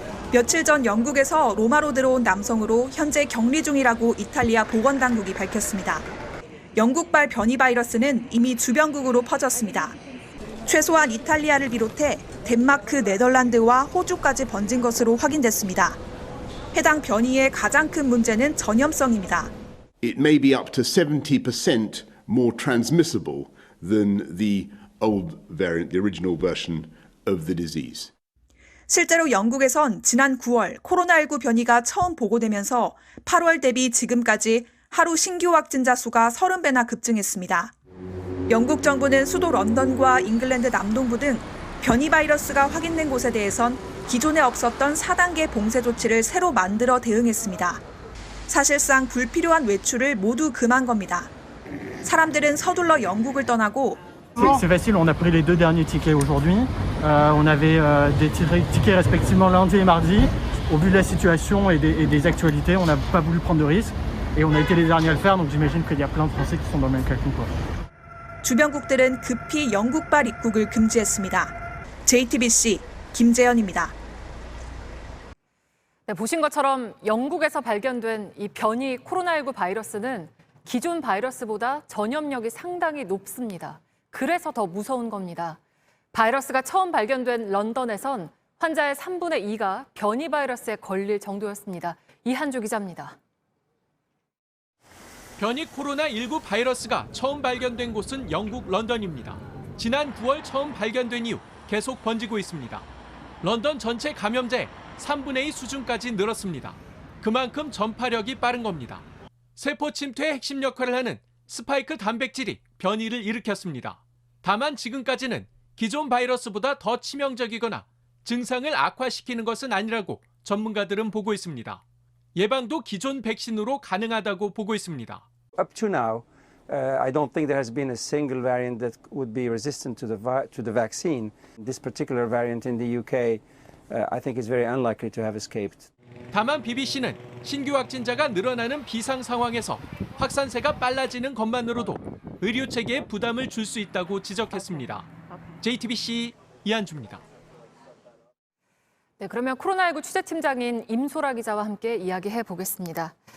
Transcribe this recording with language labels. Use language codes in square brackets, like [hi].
[ko] 며칠 전 영국에서 로마로 들어온 남성으로 현재 격리 중이라고 이탈리아 보건당국이 밝혔습니다. 영국발 변이 바이러스는 이미 주변국으로 퍼졌습니다. 최소한 이탈리아를 비롯해 덴마크, 네덜란드와 호주까지 번진 것으로 확인됐습니다. 해당 변이의 가장 큰 문제는 전염성입니다. [en] It may be up to 70% more transmissible than the old variant, the original version of the disease. [ko] 실제로 영국에선 지난 9월 코로나19 변이가 처음 보고되면서 8월 대비 지금까지 하루 신규 확진자 수가 30배나 급증했습니다. 영국 정부는 수도 런던과 잉글랜드 남동부 등 변이 바이러스가 확인된 곳에 대해선 기존에 없었던 4단계 봉쇄 조치를 새로 만들어 대응했습니다. 사실상 불필요한 외출을 모두 금한 겁니다. 사람들은 서둘러 영국을 떠나고 [fr] C'est facile, on a pris les 2 derniers tickets aujourd'hui. On avait des tickets respectivement lundi et mardi. Au vu de la situation et des actualités, on n'a pas voulu prendre de risques et on a été les derniers à le faire. Donc j'imagine qu'il y a plein de Français qui sont dans le même cas que nous, quoi. [ko] 주변국들은 급히 영국발 입국을 금지했습니다. JTBC 김재현입니다. 네, 보신 것처럼 영국에서 발견된 이 변이 코로나19 바이러스는 기존 바이러스보다 전염력이 상당히 높습니다. 그래서 더 무서운 겁니다. 바이러스가 처음 발견된 런던에선 환자의 3분의 2가 변이 바이러스에 걸릴 정도였습니다. 이한주 기자입니다. 변이 코로나19 바이러스가 처음 발견된 곳은 영국 런던입니다. 지난 9월 처음 발견된 이후 계속 번지고 있습니다. 런던 전체 감염자의 3분의 2 수준까지 늘었습니다. 그만큼 전파력이 빠른 겁니다. 세포 침투의 핵심 역할을 하는 스파이크 단백질이 변이를 일으켰습니다. 다만 지금까지는 기존 바이러스보다 더 치명적이거나 증상을 악화시키는 것은 아니라고 전문가들은 보고 있습니다. 예방도 기존 백신으로 가능하다고 보고 있습니다. [en] Up to now, I don't think there has been a single variant that would be resistant to the vaccine. This particular variant in the UK, I think is very unlikely to have escaped. [ko] 다만 BBC는 신규 확진자가 늘어나는 비상 상황에서 확산세가 빨라지는 것만으로도 의료 체계에 부담을 줄 수 있다고 지적했습니다. JTBC 이한주입니다. 네, 그러면 코로나19 취재팀장인 임소라 기자와 함께 이야기해 보겠습니다.